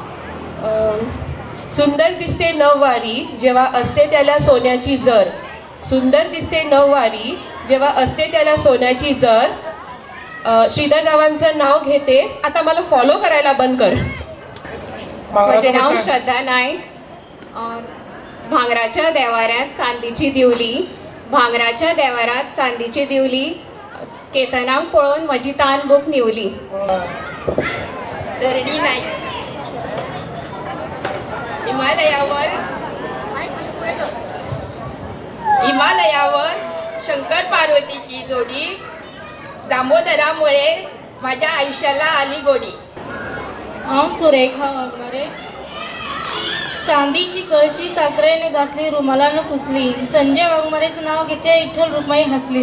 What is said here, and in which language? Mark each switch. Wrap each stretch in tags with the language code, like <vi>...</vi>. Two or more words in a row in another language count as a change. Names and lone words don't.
<mr>सुंदर दिसते नववारी जेव्हा असते त्याला सोन्याची जर, सुंदर दिसते नववारी जेव्हा असते त्याला सोन्याची जर. श्रीधर रावांचं नाव घेते, आता मला फॉलो करायला बंद कर. माझे नाव श्रद्धा नाईक, भांगराच्या देवाऱ्यात चांदीची दिवली, भांगराच्या देवाऱ्यात चांदीची दिवली,</mr> <kok>केतनाक पळोवन म्हजी तान बूक निवली.</kok> <mr>दरडी नाईक, हिमालयावर शंकर पार्वतीची जोडी, दामोदरामुळे माझ्या आयुष्याला आली गोडी. हांव सुरेखा वाघमारे, चांदीची कळशी साखरेने घासली, रुमालानं पुसली, संजय वाघमारेचं नाव घेते, विठ्ठल रुक्माई हसली.</mr>